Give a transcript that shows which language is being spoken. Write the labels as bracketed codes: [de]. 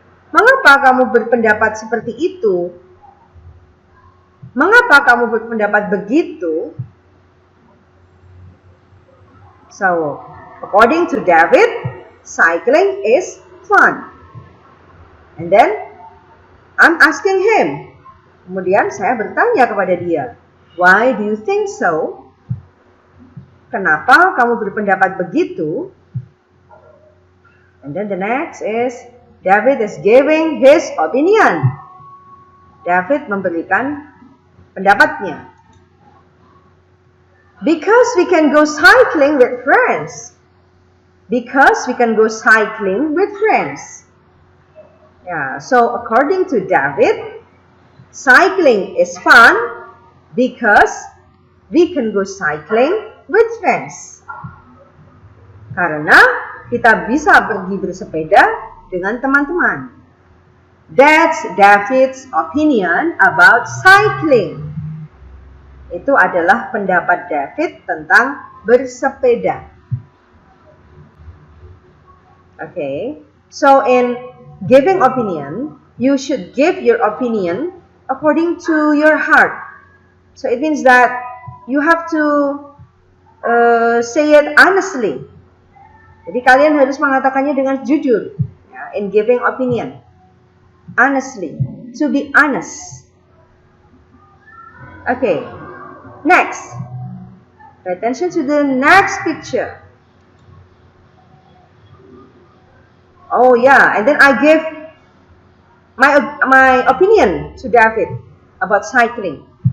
[id] Mengapa kamu berpendapat seperti itu? Mengapa kamu berpendapat begitu? [en] So, according to David, cycling is fun. And then, I'm asking him. [id] Kemudian saya bertanya kepada dia, [en] why do you think so? [id] Kenapa kamu berpendapat begitu? [en] And then the next is, David is giving his opinion. [id] David memberikan pendapatnya. [en] Because we can go cycling with friends. Because we can go cycling with friends. Yeah, so according to David, cycling is fun because we can go cycling with friends. [id] Karena kita bisa pergi bersepeda dengan teman-teman. [en] That's David's opinion about cycling. [id] Itu adalah pendapat David tentang bersepeda. [en] Okay, so in giving opinion, you should give your opinion according to your heart. So it means that you have to say it honestly. [id] Jadi kalian harus mengatakannya dengan jujur. [en] In giving opinion, honestly, to be honest. Okay, next. Pay attention to the next picture. Oh yeah, and then I give my opinion to David about cycling.